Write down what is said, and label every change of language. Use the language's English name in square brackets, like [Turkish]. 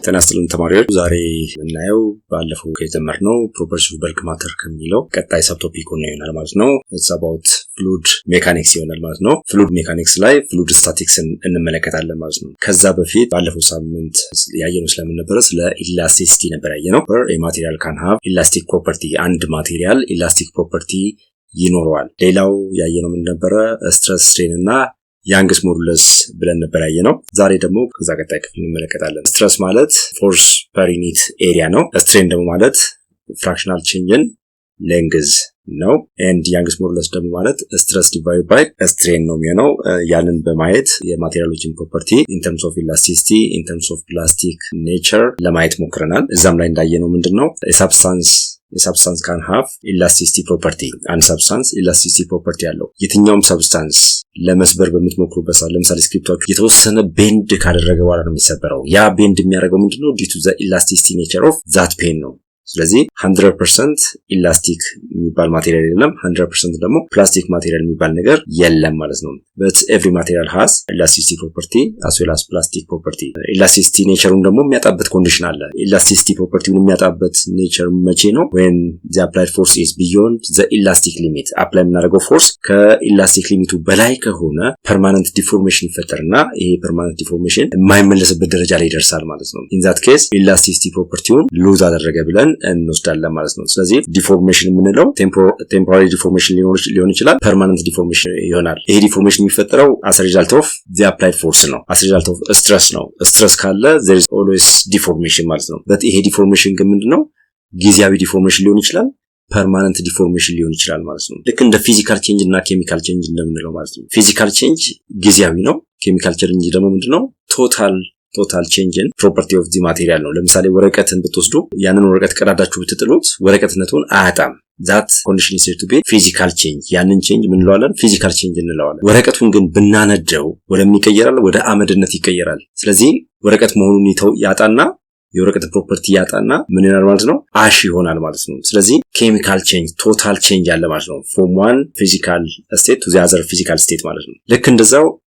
[Amharic] ተናስተልን ተማሪዎች ዛሬ የምናየው ባለፈው ከጀመርነው ፕሮፐርቲስ ኦፍ በልክ ማተር ከሚለው ቀጣይ ሰብ ቶፒክ ሆኖ ይሆናል ማለት ነው። [English] it's about fluid mechanics [Amharic] ይሆናል ማለት ነው። fluid mechanics ላይ fluid statics እንመለከታለን ማለት ነው። ከዛ በፊት ባለፈው ሳምንት ያየነው ስለምን ነበር? ስለ elasticity ነበር ያየነው። [English] a material can have elastic property [Amharic] and material elastic property ይኖረዋል። ሌላው ያየነው ምን ነበር? ስትረስ ስትሬን እና ያንግስ ሞዱለስ ብለን ነበር ያየነው። ዛሬ ደግሞ ከዛ ቀጣይ ክፍል እንመለከታለን። ስትረስ ማለት ፎርስ ፐር ዩኒት ኤሪያ ነው። ስትሬን ደግሞ ማለት ፍራክሽናል ቼንጅን ሌንግዝ ነው። ኤንድ ያንግስ ሞዱለስ ደግሞ ማለት ስትረስ ዲቫይድ ባይ ስትሬን ነው የሚሆነው። ያንን በማየት የማቴሪያሎችን ፕሮፐርቲ ኢን ተርምስ ኦፍ ኢላስቲሲቲ ኢን ተርምስ ኦፍ ፕላስቲክ ኔቸር ለማየት ሞክረናል። እዛም ላይ እንዳየነው ምንድነው [English] substance can have elasticity property [Amharic] and substance elasticity property ያለው የትኛውም substance ለመስበር በምትሞክሩበት ሰዓት ለምሳሌ ስክሪፕቶቹ የተወሰነ ቤንድ ካደረገ በኋላ ነው የሚሰበረው። ያ ቤንድ የሚያደርገው ምንድነው? [English] due to the elasticity nature of that pen ነው። [Amharic] ስለዚህ 100% ኢላስቲክ የሚባል ማቴሪያል የለም፣ 100% ደግሞ ፕላስቲክ ማቴሪያል የሚባል ነገር የለም ማለት ነው። [English] but every material has elasticity property as well as plastic property. [Amharic] elasticity nature ደግሞ የሚያጣበት ኮንዲሽን አለ። elasticity property የሚያጣበት nature መቼ ነው? [English] when the applied force is beyond the elastic limit. [Amharic] apply የምናደርገው ፎርስ ከኢላስቲክ ሊሚቱ በላይ ከሆነ permanent deformation ይፈጠርና ይሄ permanent deformation የማይመለስበት ደረጃ ላይ ይደርሳል ማለት ነው። in that case elasticity property-ውን lose አደረገ ብለን እንወስዳለን ማለት ነው። ስለዚህ ዲፎርሜሽን የምንለው ቴምፖራሪ ዲፎርሜሽን ሊሆን ይችላል፣ ፐርማነንት ዲፎርሜሽን ይሆናል። ይሄ ዲፎርሜሽን የሚፈጠረው [English] as a result of the applied force [Amharic] ነው፣ as a result of stress ነው። stress ካለ [English] there is always deformation [Amharic] ማለት ነው። but ይሄ ዲፎርሜሽን ግን ምንድነው? ጊዜያዊ ዲፎርሜሽን ሊሆን ይችላል፣ ፐርማነንት ዲፎርሜሽን ሊሆን ይችላል ማለት ነው። ልክ እንደ ፊዚካል ቼንጅ እና ኬሚካል ቼንጅ እንደምንለው ማለት ነው። ፊዚካል ቼንጅ ጊዜያዊ ነው፣ ኬሚካል ቼንጅ ደግሞ ምንድነው? [English] ቶታል change in property of the material ነው። [Amharic] ለምሳሌ ወረቀትን ብትወስዱ ያንን ወረቀት ቀዳዳችሁ ብትጥሉት ወረቀትነቱን አያጣም። [English] that condition is said to be physical change. [Amharic] ያንን change ምን እንለዋለን? physical change እንለዋለን። ወረቀቱን ግን ብናነደው ወደሚቀየራል ወደ አመድነት ይቀየራል። ስለዚህ ወረቀት መሆኑን ያጣና የወረቀት ፕሮፐርቲ ያጣና ምን ይሆናል ማለት ነው? አሽ ይሆናል ማለት ነው። ስለዚህ ኬሚካል ቼንጅ ቶታል ቼንጅ አለ ማለት ነው። [English] from one physical state [Amharic] to the other physical state ማለት ነው። ልክ እንደዛው